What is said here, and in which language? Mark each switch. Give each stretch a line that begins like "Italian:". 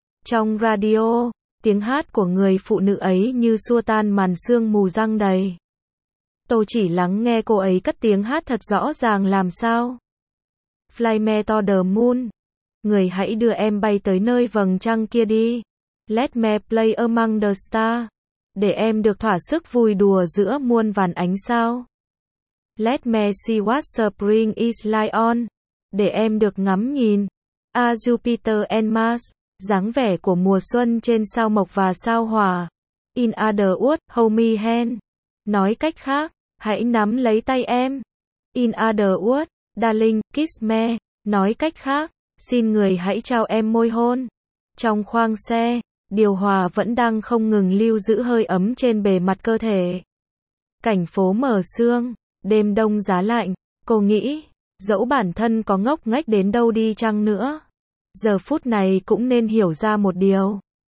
Vietnamese: Trong radio, tiếng hát của người phụ nữ ấy như xua tan màn sương mù răng đầy. Tô chỉ lắng nghe cô ấy cất tiếng hát thật rõ ràng làm sao. Fly me to the moon. Người hãy đưa em bay tới nơi vầng trăng kia đi.
English: Let me play among the stars.
Vietnamese: Để em được thỏa sức vui đùa giữa muôn vàn ánh sao.
English: Let me see what spring is like on.
Vietnamese: Để em được ngắm nhìn. A Jupiter and Mars. Dáng vẻ của mùa xuân trên sao mộc và sao hỏa.
English: In other words, hold me hand.
Vietnamese: Nói cách khác, hãy nắm lấy tay em.
English: In other words, darling, kiss me.
Vietnamese: Nói cách khác, xin người hãy trao em môi hôn. Trong khoang xe, điều hòa vẫn đang không ngừng lưu giữ hơi ấm trên bề mặt cơ thể. Cảnh phố mờ sương, đêm đông giá lạnh. Cô nghĩ, dẫu bản thân có ngốc nghếch đến đâu đi chăng nữa, giờ phút này cũng nên hiểu ra một điều.